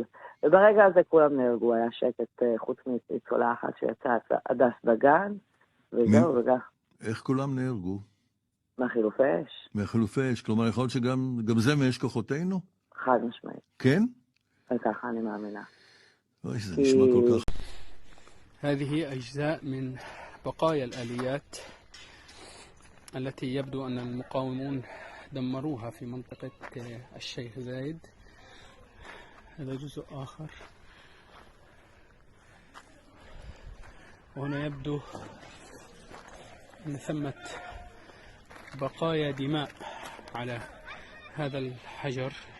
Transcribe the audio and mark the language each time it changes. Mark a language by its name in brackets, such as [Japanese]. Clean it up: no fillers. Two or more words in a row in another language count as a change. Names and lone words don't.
[Hebrew] וברגע הזה כולם נהרגו, היה שקט חוץ מניצולה אחת שיצאה הדס דגן, וזהו וגם. איך כולם נהרגו? מהחילופי אש. מהחילופי אש, כלומר יכול להיות שגם זה מאש כוחותינו? חד משמעית. כן? וככה אני מאמינה. אוי, זה נשמע כל כך. [Arabic] هذه أجزاء من بقايا الآليات التي يبدو أن المقاومون دمروها في منطقة الشيخ زايد. هذا جزء آخر، وهنا يبدو أن ثمة بقايا دماء على هذا الحجر.